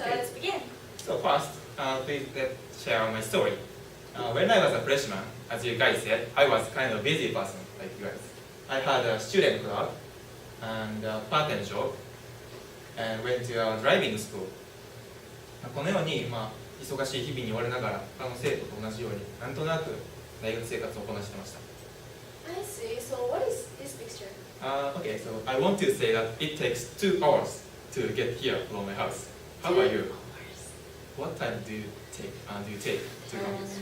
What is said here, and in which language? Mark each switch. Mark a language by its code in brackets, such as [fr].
[en] Okay. let's begin. So first, please let's share my story. When I was a freshman, as you guys said, I was kind of busy person like you guys. I had a student club and a part-time job and went to a driving school. [ja] このように、忙しい日々に追われながら他の生徒と同じようになんとなく大学生活をこなしてました。 [en] I see. So what is this picture? Okay, so I want to say that it takes 2 hours to get here from my house. How about you? What time do you take to come?